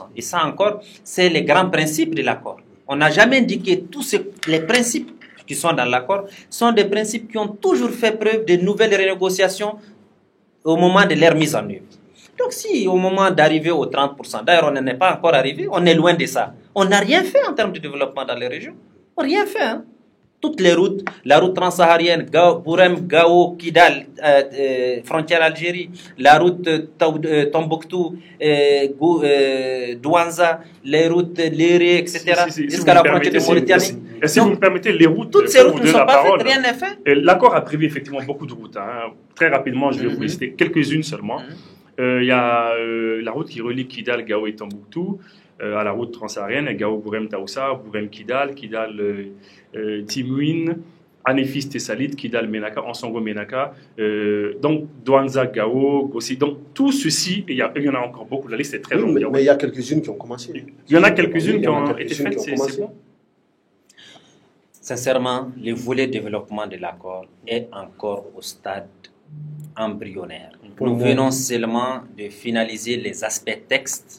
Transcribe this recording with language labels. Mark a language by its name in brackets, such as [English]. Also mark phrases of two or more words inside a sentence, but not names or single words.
[French] Et ça encore, c'est les grands principes de l'accord. On n'a jamais dit que tous les principes qui sont dans l'accord sont des principes qui ont toujours fait preuve de nouvelles renégociations au moment de leur mise en œuvre. Donc si au moment d'arriver aux 30%, d'ailleurs on n'en est pas encore arrivé, on est loin de ça. On n'a rien fait en termes de développement dans les régions. Rien fait. Hein? Toutes les routes, la route transsaharienne, Bourem, Gao, Kidal, frontière Algérie, la route Tombouctou, Douanza, les routes Léré, etc. Jusqu'à la frontière de Mauritanie. Et si vous me permettez, les routes, toutes ces routes ne sont pas faites, rien n'est fait. L'accord a prévu effectivement beaucoup de routes. Hein. Très rapidement, je vais vous lister quelques-unes seulement. Il y a la route qui relie Kidal, Gao et Tombouctou à la route transsaharienne, Gao, Bourem, Taoussa, Bourem, Kidal, Timouine, Anefis, Tessalit, Kidal, Menaka, Ansongo, Menaka, donc Douanza, Gao, Gossi. Donc tout ceci, et il y en a encore beaucoup, la liste est très longue. Mais il y a quelques-unes qui ont commencé. Il y en a quelques-unes qui ont été faites, c'est bon. Sincèrement, le volet développement de l'accord est encore au stade embryonnaire. Nous venons seulement de finaliser les aspects textes.